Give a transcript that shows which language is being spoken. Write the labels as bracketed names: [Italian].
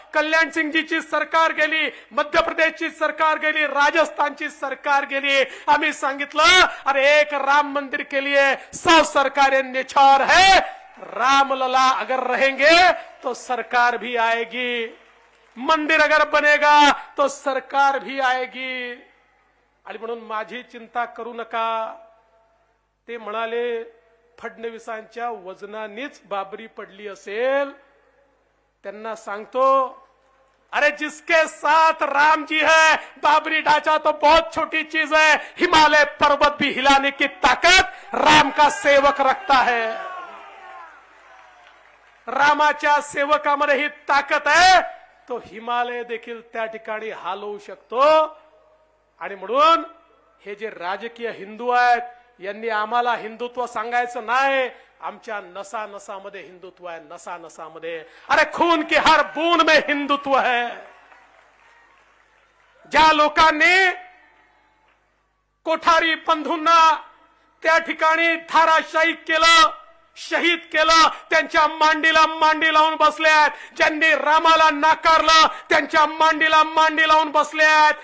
[Marathi] कल्याण सिंगजीची सरकार गेली, मध्य प्रदेशची सरकार गेली, राजस्थानची सरकार गेली, आम्ही सांगितलं अरे [Hindi] एक राम मंदिर के लिए 100 सरकारें निछावर है, रामलला अगर रहेंगे तो सरकार भी आएगी, मंदिर अगर बनेगा तो सरकार भी आएगी। [Marathi] आणि म्हणून माझी चिंता करू नका, ते म्हणाले फडणवीसांच्या वजनानेच बाबरी पडली असेल। त्यांना सांगतो [Hindi] अरे जिसके साथ राम जी है बाबरी ढांचा तो बहुत छोटी चीज है, हिमालय पर्वत भी हिलाने की ताकत राम का सेवक रखता है। [Marathi] रामाच्या सेवकामध्ये ही ताकद आहे, तो हिमालय देखील त्या ठिकाणी हलवू शकतो। आणि म्हणून हे जे राजकीय हिंदू आहेत यांनी आम्हाला हिंदुत्व सांगायचं नाही, आमच्या नसा नसामध्ये हिंदुत्व आहे, नसा नसामध्ये. [Hindi] अरे खून की हर बूंद में हिंदुत्व है. [Marathi] ज्या लोकांनी कोठारी बंधूंना त्या ठिकाणी धाराशायी केलं, शहीद केलं, त्यांच्या मांडीला मांडी लावून बसले आहेत. ज्यांनी रामाला नाकारलं त्यांच्या मांडीला मांडी लावून बसले आहेत.